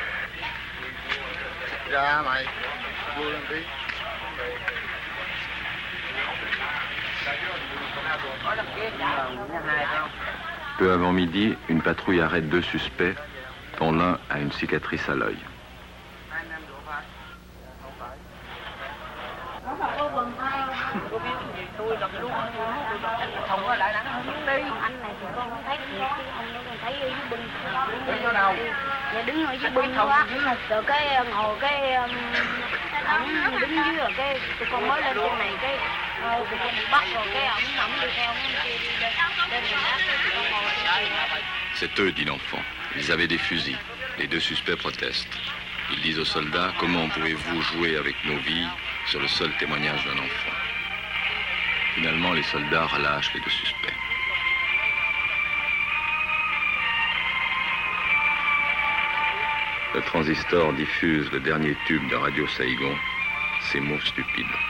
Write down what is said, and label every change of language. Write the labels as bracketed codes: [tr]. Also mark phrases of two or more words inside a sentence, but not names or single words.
[fr] Peu avant midi, une patrouille arrête 2 suspects, dont l'un a une cicatrice à l'œil. [vi] Đứng ở dưới bưng quá, rồi cái ngồi cái ổng đứng dưới rồi cái tụi con mới lên trên này cái tụi con bị bắt rồi cái ổng đi theo mấy kia đi lên mình áp cái tụi con ngồi trên kia. [fr] C'est eux, dit l'enfant. Ils avaient des fusils. Les 2 suspects protestent. Ils disent aux soldats, comment pouvez-vous jouer avec nos vies sur le seul témoignage d'un enfant? Finalement, les soldats relâchent les 2 suspects. Le transistor diffuse le dernier tube de Radio Saigon, ces mots stupides.